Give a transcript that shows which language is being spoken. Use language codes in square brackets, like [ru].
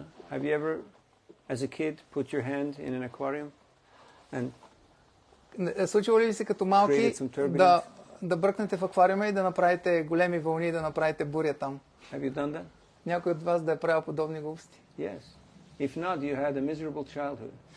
[en] Have you ever, as a kid, put your hand in an aquarium and [bg] Случва ли се като малки [en] created some turbulence? [bg] да бръкнете в аквариума и да направите големи вълни, да направите буря там? [en] Have you done that? [bg] Някой от вас да е правил подобни глупости? [en] Yes. If not, you had a miserable childhood.